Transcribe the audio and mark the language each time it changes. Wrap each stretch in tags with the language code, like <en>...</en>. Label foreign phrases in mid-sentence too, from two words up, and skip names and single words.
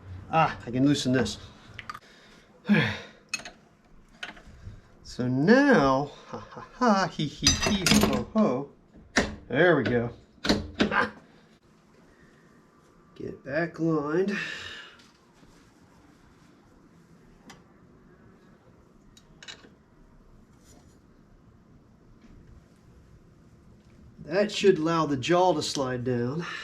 <en>Ah, I can loosen this. So now, ha ha ha, he ho ho ho. There we go. Ah. Get it back lined. That should allow the jaw to slide down.</en>